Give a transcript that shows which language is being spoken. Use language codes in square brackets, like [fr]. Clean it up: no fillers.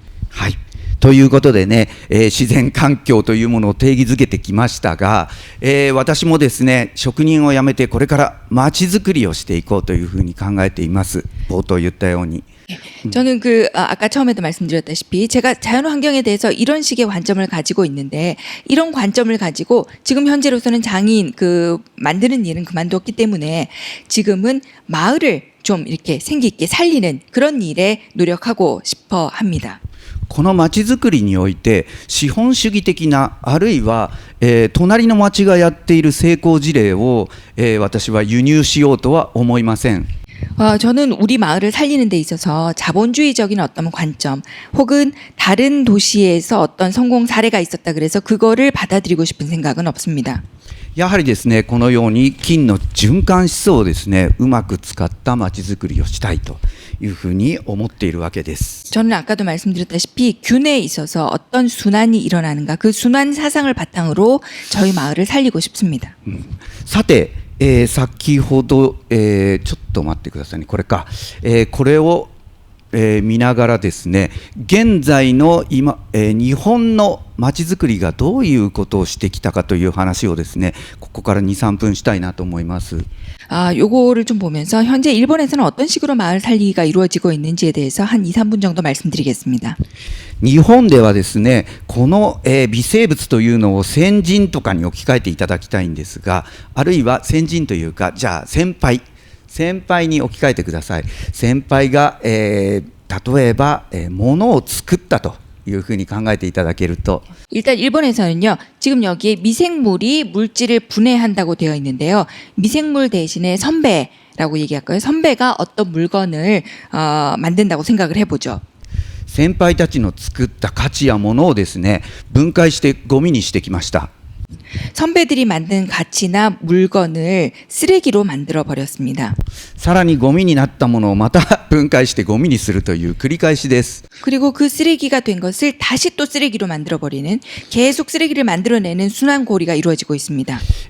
[ja] はい。ということでね、自然環境というものを定義づけてきましたが、私もですね、職人を辞めてこれから街づくりをしていこうというふうに考えています。冒頭言ったように。 [ko] 저는 아까 처음에도 말씀드렸다시피 제가 자연환경에 대해서 이런 식의 관점을 가지고 있는데 이런 관점을 가지고 지금 현재로서는 장인 만드는 일은 그만두었기 때문에 지금은 마을을 좀 이렇게 생기 있게 살리는 그런 일에 노력하고 싶어 합니다. [ja] この町づくりにおいて資本主義的なあるいは、隣の町がやっている成功事例を、私は輸入しようとは思いません。 [ko] 저는 우리 마을을 살리는 데 있어서 자본주의적인 어떤 관점 혹은 다른 도시에서 어떤 성공 사례가 있었다 그래서 그거를 받아들이고 싶은 생각은 없습니다. [ja] やはりですね、このように金の循環思想をですね、うまく使った町づくりをしたいというふうに思っているわけです。 [ko] 저는 아까도 말씀드렸다시피 균에 있어서 어떤 순환이 일어나는가 그 순환 사상을 바탕으로 저희 마을을 살리고 싶습니다. [ja] さて、先ほど、ちょっと待ってくださいね、これか、これを、見ながらですね、現在の今、日本のまちづくりがどういうことをしてきたかという話をですね、ここから2、3分したいなと思います。 [ko] 요거를 좀 보면서 현재 일본에서는 어떤 식으로 마을 살리기가 이루어지고 있는지에 대해서 한 2, 3분 정도 말씀드리겠습니다. [ja] 日本ではですね、この、微生物というのを先人とかに置き換えていただきたいんですが、あるいは先人というか、じゃあ先輩に置き換えてください。先輩が、例えば、物を作ったというふうに考えていただけると [ko] 일단 일본에서는요. 지금 여기에 미생물이 물질을 분해한다고 되어 있는데요. 미생물 대신에 선배라고 얘기할까요? 선배가 어떤 물건을 만든다고 생각을 해보죠. [ja] 先輩たちの作った価値やものをですね、分解してゴミにしてきました。 [ko] 선배들이 만든 가치나 물건을 쓰레기로 만들어 버렸습니다. [ja] さらにゴミになったものをまた分解してゴミにするという繰り返しです。 [ko] 그리고 그 쓰레기가 된 것을 다시 또 쓰레기로 만들어 버리는 계속 쓰레기를 만들어내는 순환고리가 이루어지고 있습니다.